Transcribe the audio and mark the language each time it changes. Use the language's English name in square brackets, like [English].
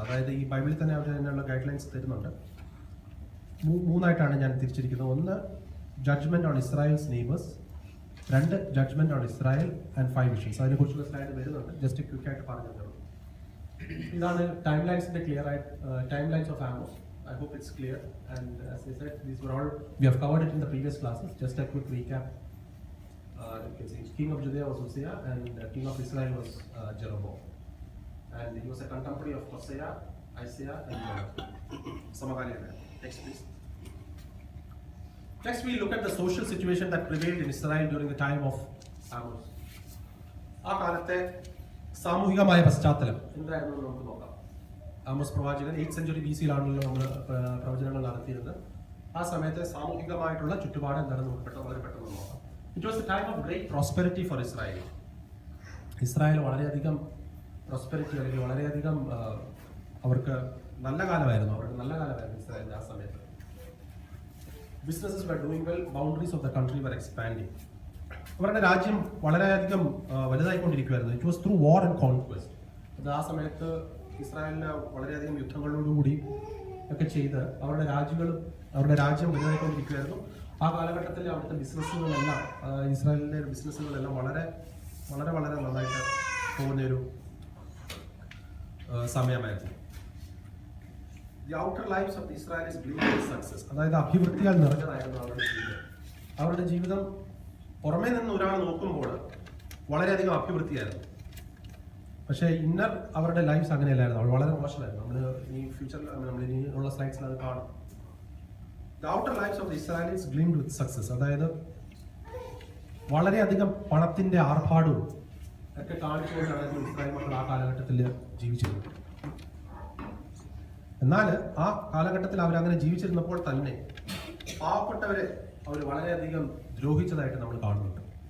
[Malayalam] അതായത് ഈ ബൈബിളിൽ തന്നെ അവർ അതിനുള്ള ഗൈഡ് ലൈൻസ് തരുന്നുണ്ട്. 3ആയിട്ടാണ് ഞാൻ തിരിച്ചിരിക്കുന്നത്. ഒന്ന്, [English] Judgement on Israel's neighbours. 2, judgement on Israel and 5 visions. [Malayalam] അതിനെക്കുറിച്ചുള്ള സ്ലൈഡ് വരുന്നുണ്ട്. ജസ്റ്റ് ക്വിക്കായിട്ട് പറഞ്ഞതേ. ഇതാണ് ടൈം ലൈൻസിന്റെ ക്ലിയർ ആയിട്ട് [English] Timelines of Amos. I hope it's clear, and as I said, these were all, we have covered it in the previous classes. Just a quick recap. You can see King of Judea was Hosea and King of Israel was Jeroboam, and he was a contemporary of Hosea, Isaiah and Jonah. Samagaliyana. Next please. Next we look at the social situation that prevailed in Israel during the time of Amos. [Malayalam] ആ കാലത്തെ സാമൂഹികമായ പശ്ചാത്തലം എന്തായിരുന്നു നമുക്ക് നോക്കാം. Amos പ്രവാചകൻ 8th century BC-യിലാണല്ലോ നമ്മൾ പ്രവചനങ്ങൾ നടത്തിയിരുന്നത്. ആ സമയത്തെ സാമൂഹികമായിട്ടുള്ള ചുറ്റുപാട് എന്താണെന്ന് നമുക്ക് വളരെ പെട്ടെന്ന് നോക്കാം. [English] It was a time of great prosperity for Israel. [Malayalam] Israel വളരെയധികം പ്രോസ്പെരിറ്റി, അല്ലെങ്കിൽ വളരെയധികം അവർക്ക് നല്ല കാലമായിരുന്നു. ഇസ്രായേലിന്റെ ആ സമയത്ത്. [English] Businesses were doing well, boundaries of the country were expanding. [Malayalam] അവരുടെ രാജ്യം വളരെയധികം വലുതായിക്കൊണ്ടിരിക്കുകയായിരുന്നു. [English] It was through war and conquest. [Malayalam] അത് ആ സമയത്ത് ഇസ്രായേലിന് വളരെയധികം യുദ്ധങ്ങളോടുകൂടി ഒക്കെ ചെയ്ത് അവരുടെ രാജ്യം വലുതായിക്കൊണ്ടിരിക്കുകയായിരുന്നു. ആ കാലഘട്ടത്തിൽ അവിടുത്തെ ബിസിനസ്സുകളെല്ലാം, ഇസ്രായേലിന്റെ ബിസിനസ്സുകളെല്ലാം വളരെ വളരെ വളരെ നന്നായിട്ട് പോകുന്നൊരു സമയമായിരുന്നു. [English] The outer lives of the Israelis gleamed with success. [Malayalam] അതായത് അഭിവൃദ്ധിയാൽ നിറഞ്ഞതായിരുന്നു അവരുടെ ജീവിതം. പുറമേ നിന്ന് ഒരാൾ നോക്കുമ്പോൾ വളരെയധികം അഭിവൃദ്ധിയായിരുന്നു. പക്ഷേ ഇന്നർ അവരുടെ ലൈഫ്സ് അങ്ങനെയല്ലായിരുന്നു. അവൾ വളരെ മോശമായിരുന്നു. നമ്മൾ ഈ ഫ്യൂച്ചറിൽ നമ്മൾ ഇനിയുള്ള സ്ലൈഡ്സിൽ അത് കാണും. [English] The outer lives of the Israelis gleamed with success. [Malayalam] അതായത് വളരെയധികം പണത്തിന്റെ ആർഭാടവും ഒക്കെ കാണിച്ചുകൊണ്ടായിരുന്നു ഇസ്രായേൽ മക്കൾ ആ കാലഘട്ടത്തിൽ ജീവിച്ചിരുന്നത്. എന്നാൽ ആ കാലഘട്ടത്തിൽ അവരങ്ങനെ ജീവിച്ചിരുന്നപ്പോൾ തന്നെ പാവപ്പെട്ടവരെ അവർ വളരെയധികം ദ്രോഹിച്ചതായിട്ട് നമ്മൾ കാണുന്നുണ്ട്.